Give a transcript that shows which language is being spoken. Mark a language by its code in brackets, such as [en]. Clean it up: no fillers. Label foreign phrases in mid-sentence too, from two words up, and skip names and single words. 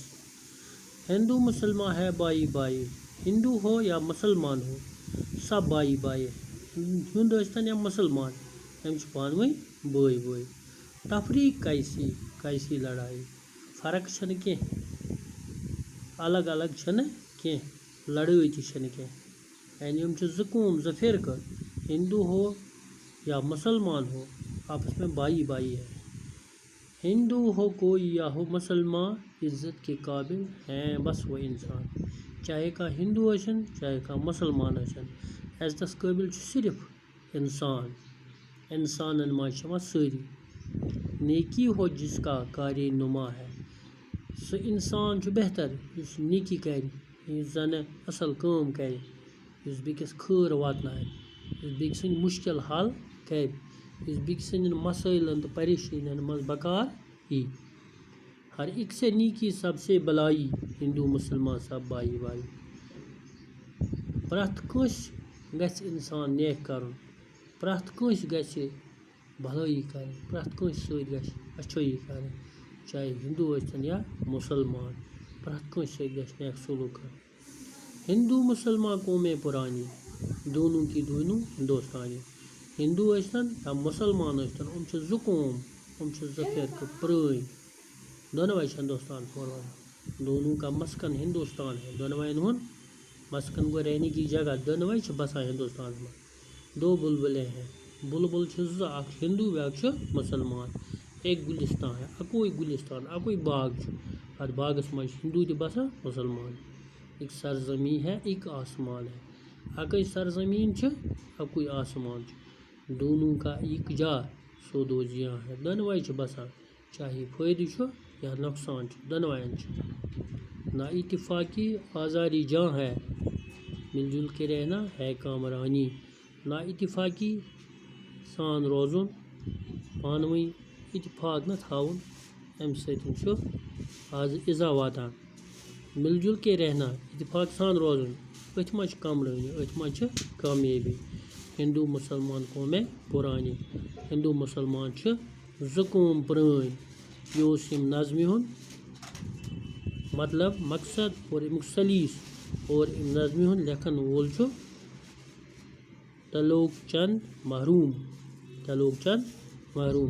[ur] ہندو مسلمان ہے بائی بائی، ہندو ہو یا مسلمان ہو سب بائی بائی، ہندوستان یا مسلمان ہم پانوئی بائی بائی۔ تفریق کیسی کیسی لڑائی، فرق چھن کی الگ الگ چھن کی، لڑائی تھی چھن کی، یعنی ہم [ks] زٕ قوم زٕ فرقہ، [ur] ہندو ہو یا مسلمان ہو آپس میں بائی بائی ہے۔ ہندو ہو کوئی یا ہو مسلمان، عزت کے قابل ہیں بس وہ انسان۔ [ks] چاہے کا ہندو ٲسِن چاہے کا مسلمان ٲسِن، عزتس قابل صرف انسان۔ انسانن منٛز چھِ یِوان سٲری۔ [ur] نیکی ہو جس کا کار نما ہے، [ks] سُہ انسان چھُ بہتر یُس نیکی کرِ، یُس زن اصل کٲم کرِ، یُس بیٚکِس خٲر واتنایہِ، یُس بیٚکہِ سٕنٛدۍ مُشکل حل کرِ، یُس بیٚکہِ سٕنٛدٮ۪ن مسٲیلن تہٕ پریشٲنین منٛز بکار یی۔ [ur] ہر ایک سے نیکی سب سے بلائی، ہندو مسلمان سب بائی بائی۔ [ks] پرٛٮ۪تھ کٲنٛسہِ گژھِ انسان نیک کرُن، پرٛٮ۪تھ کٲنٛسہِ گژھِ بھلٲیی کرٕنۍ، پرٛٮ۪تھ کٲنٛسہِ سۭتۍ گژھِ اچھٲیی کرٕنۍ، چاہے ہندو ٲسۍتن یا مسلمان، پرٛٮ۪تھ کٲنٛسہِ سۭتۍ گژھِ نیک سلوک کرُن۔ [ur] ہندو مسلمان قومیں پرانی، دونوں کی دونوں ہندوستانی۔ [ks] ہندو ٲسۍتن یا مسلمان ٲسۍتن، یِم چھِ زٕ قوم، یِم چھِ زٕ فرقہٕ پرٲنۍ، دۄنوے چھِ ہندوستانس منٛز روزان۔ [ur] دونوں کا مسکن ہندوستان ہے، [ks] دۄنوَین ہُنٛد مسکن گوٚو [ur] رہنے کی جگہ، [ks] دۄنوے چھِ بسان ہندوستانس منٛز۔ [ur] دو بلبلیں ہیں، [ks] بلبل چھِ زٕ، اکھ چھُ ہندو بیٛاکھ چھُ مسلمان۔ [ur] ایک گلستان ہے، [ks] اکوے گلستان، اکوے باغ چھُ، اتھ باغس منٛز چھِ ہندو تہِ بسان مسلمان۔ [ur] ایک سرزمین ہے ایک آسمان ہے. [ks] اکے سرزمین چھ اکوئی آسمان چھ. [ur] دونوں کا ایک جا سو دو جیاں ہے. [ks] دونوئی چھ بسان چاہے فائدہ چھ یا نقصان چھ دونوائن چھ. [ur] نا اتفاقی آزاری جاں ہے مل جل کے رہنا ہے کامرانی. [ks] نا اتفاقی سان روزن پانوئی اتفاق نہ تھاون امہ سۭتۍ چھُ آز اِزا واتان. [ur] مل جل کے رہنا [ks] اتفاق سان روزن أتھۍ منٛز چھِ کمرٲنی أتھۍ منٛز چھِ کامیٲبی. [ur] ہندو مسلمان قومیں پرانی. [ks] ہندو مسلمان چھِ زٕ قوم پرٲنۍ. یہِ اوس یِم نظمہِ ہُنٛد مطلب مقصد اور امیُک سلیٖس اور امہِ نظمہِ ہُنٛد لیکھن وول چھُ تلوک چند محروم. تلوک چند محروم.